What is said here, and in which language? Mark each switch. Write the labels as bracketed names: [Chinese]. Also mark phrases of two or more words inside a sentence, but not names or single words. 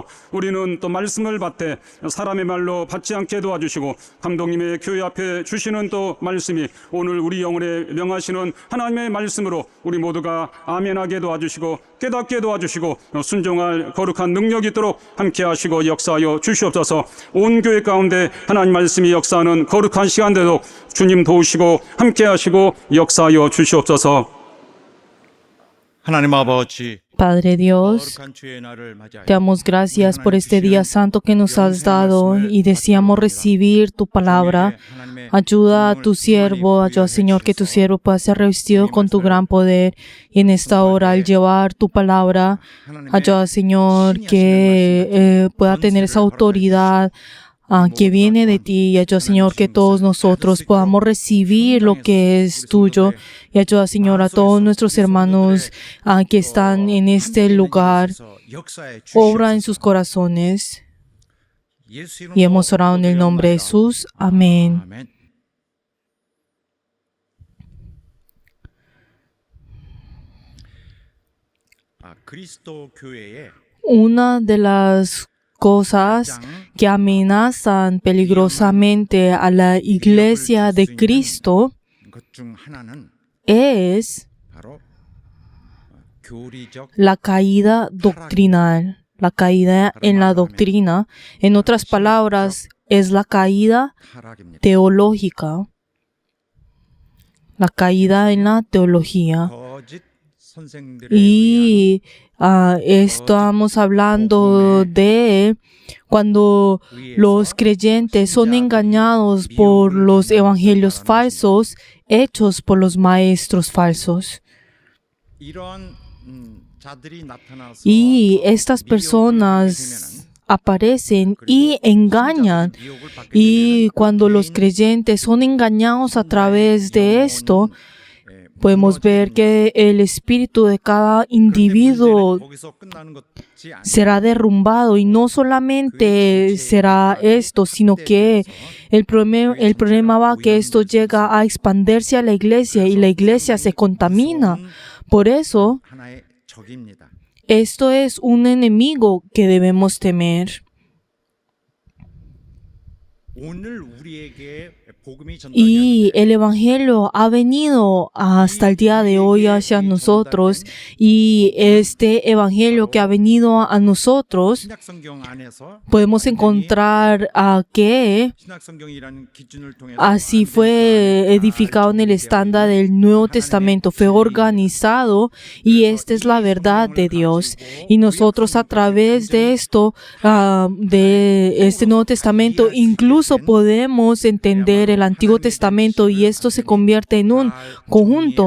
[Korean] 우리는 또 말씀을 받되 사람의 말로 받지 않게 도와주시고 감독님의 교회 앞에 주시는 또 말씀이 오늘 우리 영혼에 명하시는 하나님의 말씀으로 우리 모두가 아멘하게 도와주시고 깨닫게 도와주시고 순종할 거룩한 능력이 있도록 함께 하시고 역사하여 주시옵소서. 온 교회 가운데 하나님 말씀이 역사하는 거룩한 시간 되도록 주님 도우시고 함께 하시고 역사하여 주시옵소서. 하나님 아버지, [Spanish] Padre Dios, [Korean] 거룩한 주의 날을 맞이하여 [Spanish] te damos gracias por este día santo que nos has dado y deseamos recibir tu palabra. Ayuda a tu siervo, ayuda Señor que tu siervo pueda ser revestido con tu gran poder y en esta hora al llevar tu palabra, ayuda Señor que pueda tener esa autoridad que viene de ti y ayuda Señor que todos nosotros podamos recibir lo que es tuyo y ayuda Señor a todos nuestros hermanos que están en este lugar, obra en sus corazones y hemos orado en el nombre de Jesús. Amén. [Korean] 아멘. 그리스도 교회에 [Spanish] Una de las cosas que amenazan peligrosamente a la iglesia de Cristo [Korean] 것 중 하나는 [Spanish] es [Korean] 바로 교리적 [Spanish] la caída doctrinal, la caída en la doctrina. En otras palabras, es la caída [Korean] 타락입니다. [Spanish] teológica, la caída en la teología. [Korean] 거짓 선생들에 의한 [Spanish] Y estamos hablando de cuando los creyentes son engañados por los evangelios falsos hechos por los maestros falsos. [Korean] 이런 자들이 나타나서 [Spanish] Y estas personas aparecen y engañan. Y cuando los creyentes son engañados a través de esto, podemos ver que el espíritu de cada individuo [Korean] 거기서 끝나는 것이 아니라 [Spanish] será derrumbado y no solamente será esto, sino que el problema va que esto llega a expandirse a la iglesia y la iglesia se contamina. Por eso, [Korean] 하나의 적입니다. [Spanish] esto es un enemigo que debemos temer. [Korean] 오늘 우리에게 복음이 [Spanish] Y [Korean] 전달되었는데 [Spanish] el Evangelio ha venido hasta el día de hoy hacia nosotros y este Evangelio que ha venido a nosotros [Korean] 신약성경 안에서 [Spanish] podemos encontrar que [Korean] 신약성경이라는 기준을 통해서 [Spanish] así fue edificado en el estándar del Nuevo Testamento, fue organizado y esta es la verdad de Dios. Y nosotros a través de esto, de este Nuevo Testamento, incluso podemos entender el Antiguo Testamento y esto se convierte en un conjunto.